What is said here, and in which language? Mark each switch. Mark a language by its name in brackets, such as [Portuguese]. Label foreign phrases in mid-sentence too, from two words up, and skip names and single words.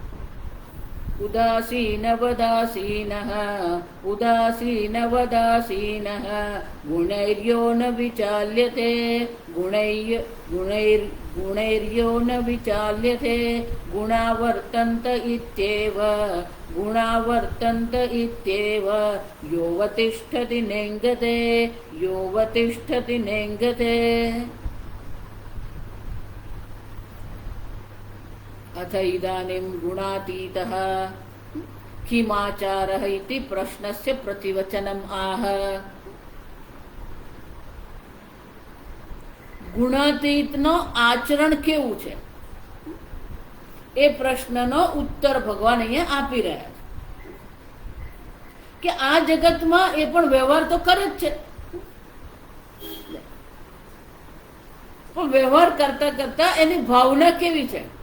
[Sanskrit] उदासीनवदासीनः उदासीनवदासीनः गुणैर्यो न विचाल्यते गुणैर्यो न विचाल्यते गुणावर्तन्त इत्येव गुणावर्तन्त इत्येव योऽवतिष्ठति नेङ्गते योऽवतिष्ठति नेङ्गते। अथ इदानीं गुणातीतः किमाचारः इति प्रश्नस्य प्रतिवचनम् आह। [Gujarati] ગુણાતીતનો આચરણ કેવું છે એ પ્રશ્નનો ઉત્તર ભગવાન અહીંયા આપી રહ્યા છે કે આ જગતમાં એ પણ વ્યવહાર તો કરે જ છે, પણ વ્યવહાર કરતા કરતા એની ભાવના કેવી છે?